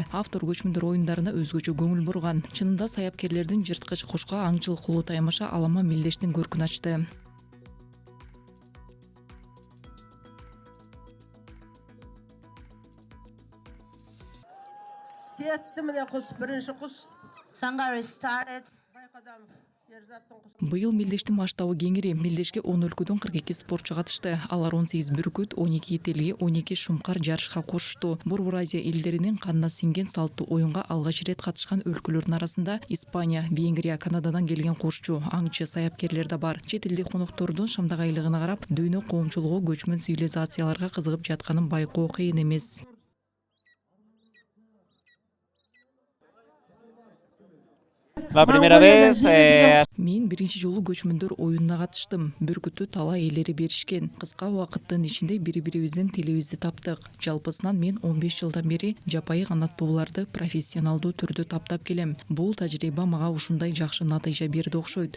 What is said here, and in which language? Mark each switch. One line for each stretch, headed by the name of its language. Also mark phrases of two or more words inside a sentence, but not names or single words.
Kyrgyz: Автор көчмөндөр оюндарына өзгөчө көңүл бурган. Чынында саяпкерлердин жырткыч кушка аңчылык кылуу таймаша алама мелдештин көркүн ачты.
Kazakh: Кетти міне құс, бірінші құс.
English: Sangari started.
Kazakh: Байқадамов, Ерзаттың құсы.
Kyrgyz: Быйыл мелдештин масштабы кеңири. Мелдешке 10 өлкөдөн 42 спортчу катышты. Алар 18 бүркүт, 12 ителги, 12 шумкар жарышка кошушту. Борбор Азия элдеринин канына сиңген салттуу оюнга алгач ирет катышкан өлкөлөрдүн арасында Испания, Венгрия, Канададан келген кошчу, аңчы, саяпкерлер да бар. Чет элдик коноктордун шамдагайлыгына карап, дүйнө коомчулугу көчмөн цивилизацияларга кызыгып жатканын байкоо кыйын эмес.
Spanish: La primera vez
Kyrgyz: Мен биринчи жолу көчмөндөр оюнуна катыштым. Бүркүттү талай элleri беришкен. Кыска убакыттын ичинде бири-бирибиздин тилибизди таптык. Жалпысынан мен 15 жылдан бери жапайы канаттууларды профессионалдуу түрдө таптап келем. Бул тажрыйба мага ушундай жакшы натыйжа берди окшойт.